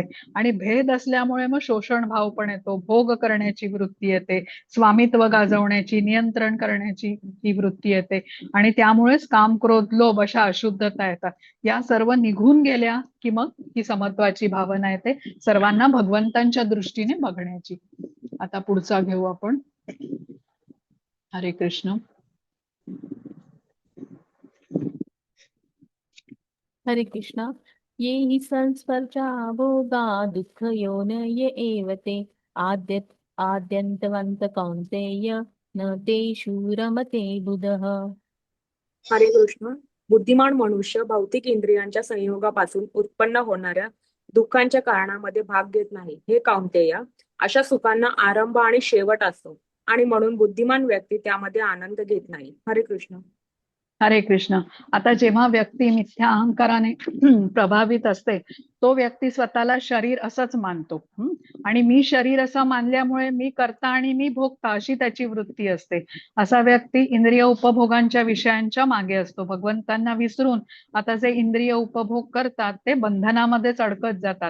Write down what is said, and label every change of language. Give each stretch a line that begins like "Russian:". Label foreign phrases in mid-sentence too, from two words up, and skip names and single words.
Marathi: आणि भेद असल्यामुळे मग शोषण भाव पण येतो, भोग करण्याची वृत्ती येते, स्वामित्व गाजवण्याची, नियंत्रण करण्याची ही वृत्ती येते. आणि त्यामुळेच काम क्रोध लोभ अशा अशुद्धता येतात. या सर्व निघून गेल्या की मग ही समत्वाची भावना येते, सर्वांना भगवंतांच्या दृष्टीने बघण्याची. आता पुढचा घेऊ आपण. हरे कृष्ण. हरे कृष्णा.
Sanskrit: ये हि संस्पर्शा भोगा दुःख योन ये एव ते आद्यन्तवन्त कौन्तेय न तेषु रमते बुधः.
Marathi: हरे कृष्ण. बुद्धिमान मनुष्य भौतिक इंद्रियांच्या संयोगापासून उत्पन्न होणाऱ्या दुःखांच्या कारणामध्ये भाग घेत नाही. हे कौंतेय, अशा सुखांना आरंभ आणि शेवट असतो आणि म्हणून बुद्धिमान व्यक्ती त्यामध्ये आनंद घेत नाही. हरे कृष्ण. हरे कृष्ण. आता जेव्हा व्यक्ती मिथ्या अहंकाराने प्रभावित असते, तो व्यक्ती स्वतःला शरीर असंच मानतो. आणि मी शरीर असं मानल्यामुळे मी करता आणि मी भोगता अशी त्याची वृत्ती असते. असा व्यक्ती इंद्रिय उपभोगांच्या विषयांच्या मागे असतो. भगवंतांना विसरून आता जे इंद्रिय उपभोग करतात ते बंधनामध्येच अडकत जातात.